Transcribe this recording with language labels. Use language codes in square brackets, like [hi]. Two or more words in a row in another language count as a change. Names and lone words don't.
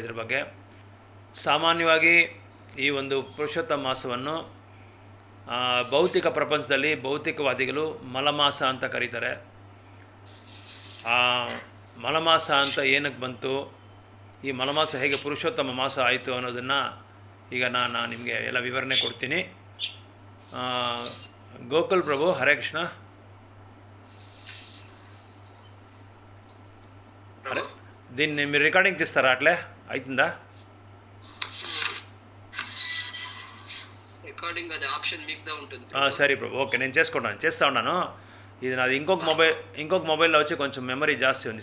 [kn] ಇದ್ರ ಬಗ್ಗೆ ಸಾಮಾನ್ಯವಾಗಿ ಈ ಒಂದು ಪುರುಷೋತ್ತಮ ಮಾಸವನ್ನು ಭೌತಿಕ ಪ್ರಪಂಚದಲ್ಲಿ ಭೌತಿಕವಾದಿಗಳು ಮಲಮಾಸ ಅಂತ ಕರೀತಾರೆ. ಮಲಮಾಸ ಅಂತ ಏನಕ್ಕೆ ಬಂತು, ಈ ಮಲಮಾಸ ಹೇಗೆ ಪುರುಷೋತ್ತಮ ಮಾಸ ಆಯಿತು ಅನ್ನೋದನ್ನು ಈಗ ನಾನು ನಿಮಗೆ ಎಲ್ಲ ವಿವರಣೆ ಕೊಡ್ತೀನಿ. ಗೋಕುಲ್ ಪ್ರಭು, ಹರೇ ಕೃಷ್ಣ. [te] దీన్ని మీరు రికార్డింగ్ చేస్తారా అట్లే అవుతుందా? రికార్డింగ్ అది ఆప్షన్ మీకుదా ఉంటుంది. సరే ప్రభు, ఓకే, నేను చేస్తా ఉన్నాను. ఇది నాది ఇంకొక మొబైల్లో వచ్చి కొంచెం మెమరీ జాస్తి ఉంది.